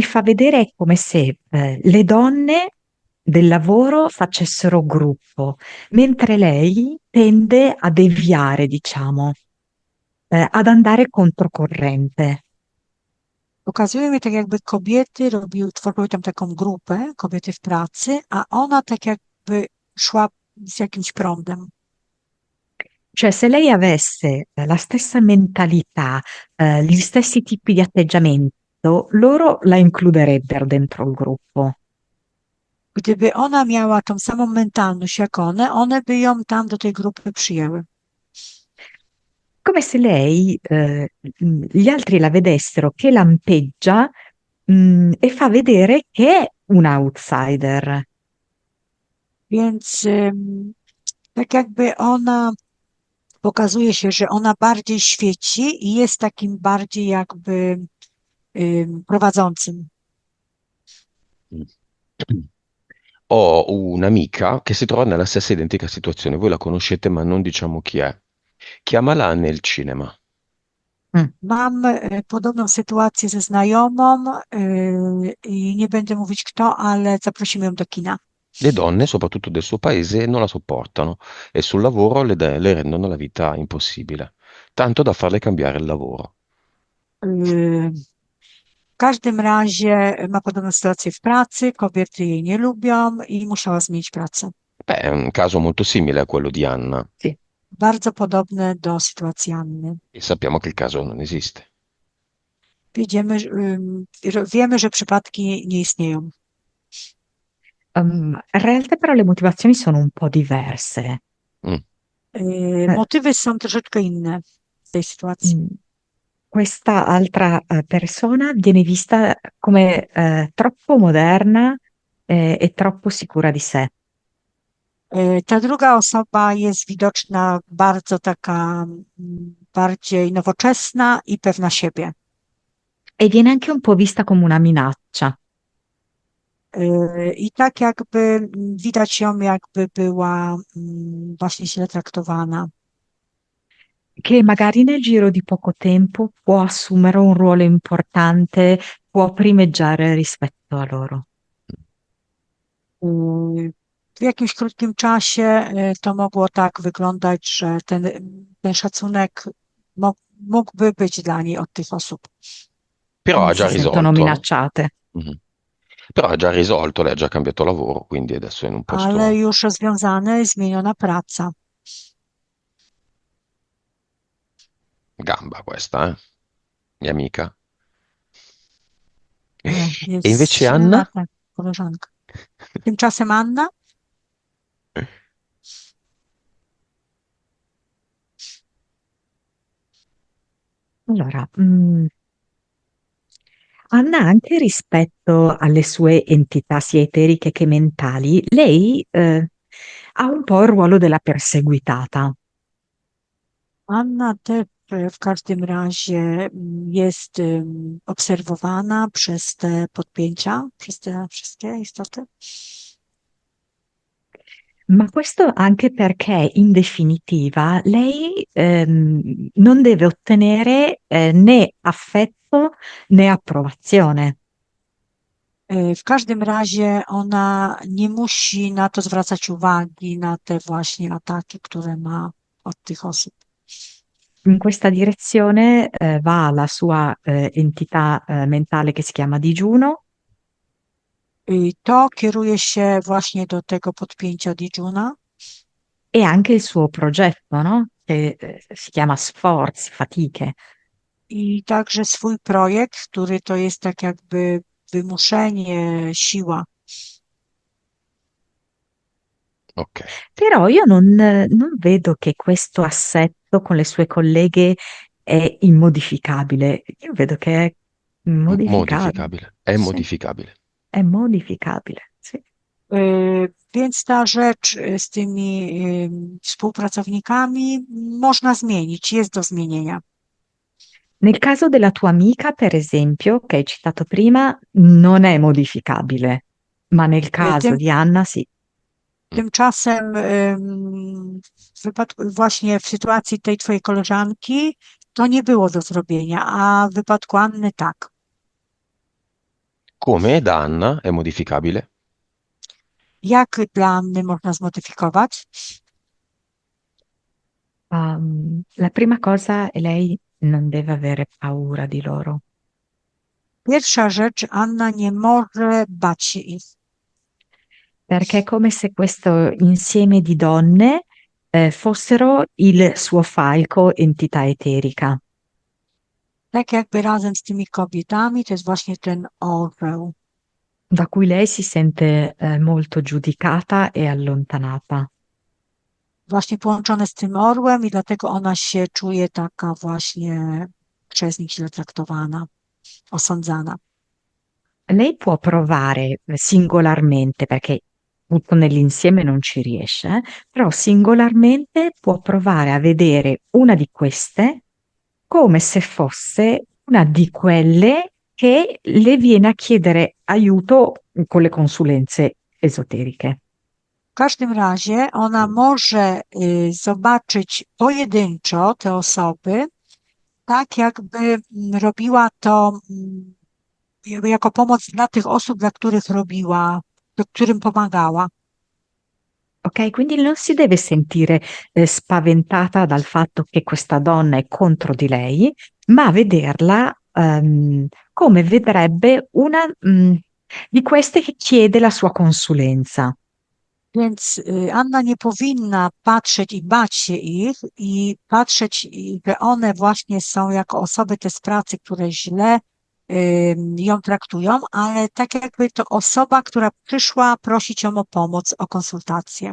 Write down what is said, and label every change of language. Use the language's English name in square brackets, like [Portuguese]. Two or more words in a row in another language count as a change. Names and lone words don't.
[Italian] fa vedere è come se le donne del lavoro facessero gruppo, mentre lei tende a deviare, diciamo, ad andare controcorrente. [Polish] Pokazuje mi tak jakby kobiety tworzyły tam taką grupę, kobiety w pracy, a ona tak jakby szła z jakimś prądem. [Italian] Cioè, se lei avesse la stessa mentalità, gli stessi tipi di atteggiamento, loro la includerebbero dentro il gruppo. [Polish] Gdyby ona miała tą samą mentalność jak one by ją tam do tej grupy przyjęły. [Italian] Come se lei, gli altri la vedessero che lampeggia, e fa vedere che è un outsider. [Polish] Więc tak jakby ona pokazuje się, że ona bardziej świeci i jest takim bardziej jakby prowadzącym. [Italian] Ho un'amica che si trova nella stessa identica situazione. Voi la conoscete, ma non diciamo chi è. Chiamala nel cinema. Mm. [Polish] Mam podobną sytuację ze znajomą i nie będę mówić kto, ale zaprosimy ją do kina. [Italian] Le donne, soprattutto del suo paese, non la sopportano e sul lavoro le rendono la vita impossibile, tanto da farle cambiare il lavoro. [Polish] Y, każdym razie ma podobną sytuację w pracy, kobiety jej nie lubią i musiała zmienić pracę. [Italian] Beh, è un caso molto simile a quello di Anna Sì. [Polish] Bardzo podobne do sytuacji Anny. [Italian] e sappiamo che il caso non esiste. [Polish] Wiemy, że przypadki nie istnieją. [Italian] In realtà però le motivazioni sono un po' diverse. Mm. [Polish] Motywy są troszeczkę inne w tej sytuacji. [Italian] Questa altra persona viene vista come troppo moderna e troppo sicura di sé. [Polish] Ta druga osoba jest widoczna bardzo taka bardziej nowoczesna i pewna siebie. [Italian] E viene anche un po' vista come una minaccia. [Polish] I tak jakby widać ją, jakby była właśnie źle traktowana. [Italian] Che magari nel giro di poco tempo può assumere un ruolo importante, può primeggiare rispetto a loro. [Polish] W jakimś krótkim czasie to mogło tak wyglądać, że ten szacunek mógłby być dla niej od tych osób. [Italian] Però ha Si già sentono risolto. minacciate. Mhm. Però ha già risolto, lei ha già cambiato lavoro, quindi adesso è in un posto. [Polish] Ale już rozwiązane, zmieniona praca. [Italian] Gamba questa, mia amica. [Polish] Jest [Italian] E invece [Polish] silna [Italian] Anna? [Polish] ta koleżanka. Tymczasem Anna? [Italian] Allora, Anna, anche rispetto alle sue entità sia eteriche che mentali, lei ha un po' il ruolo della perseguitata. [Polish] Anna też w każdym razie jest obserwowana przez te podpięcia, przez te wszystkie istoty. [Italian] Ma questo anche perché in definitiva lei non deve ottenere né affetto né approvazione. [Polish] W każdym razie ona nie musi na to zwracać uwagi, na te właśnie ataki, które ma od tych osób. [Italian] In questa direzione va la sua entità mentale che si chiama digiuno. [Polish] I to kieruje się właśnie do tego podpięcia Dijuna [Italian] E anche il suo progetto, no? Che si chiama Sforzi, Fatiche. [Polish] i także swój projekt, który to jest tak jakby wymuszenie, siła. [Italian] Ok. Però io non vedo che questo assetto con le sue colleghe è immodificabile. Io vedo che è modificabile. Modificabile. È Sì, modificabile. è modificabile, sì. [Polish] Więc ta rzecz z tymi współpracownikami można zmienić, jest do zmienienia. [Italian] Nel caso della tua amica, per esempio, che hai citato prima, non è modificabile, ma nel caso di Anna sì. [Polish] Tymczasem w wypadku, właśnie w sytuacji tej twojej koleżanki to nie było do zrobienia, a w wypadku Anny tak. [Italian] Come da Anna è modificabile? [Polish] Jak dla Anny można zmodyfikować? [Italian] La prima cosa è lei non deve avere paura di loro. [Polish] Pierwsza rzecz, Anna nie może bać się ich. [Italian] Perché è come se questo insieme di donne fossero il suo falco entità eterica. [Polish] Tak jakby razem z tymi kobietami to jest właśnie ten orzeł, [Italian] Da cui lei si sente molto giudicata e allontanata. [Polish] właśnie połączone z tym orłem i dlatego ona się czuje taka właśnie przez nich źle traktowana, osądzana. [Italian] Lei può provare singolarmente, perché tutto nell'insieme non ci riesce, però singolarmente può provare a vedere una di queste come se fosse una di quelle che le viene a chiedere aiuto con le consulenze esoteriche. [Polish] W każdym razie ona może zobaczyć pojedynczo te osoby, tak jakby robiła to jako pomoc dla tych osób, dla których robiła, którym pomagała. [Italian] Ok, quindi non si deve sentire spaventata dal fatto che questa donna è contro di lei, ma vederla come vedrebbe una di queste che chiede la sua consulenza. [Polish] Więc Anna nie powinna patrzeć i bać się ich i patrzeć, że one właśnie są jako osoby te z pracy, które źle ją traktują, ale tak jakby to osoba, która przyszła prosić ją o pomoc, o konsultację.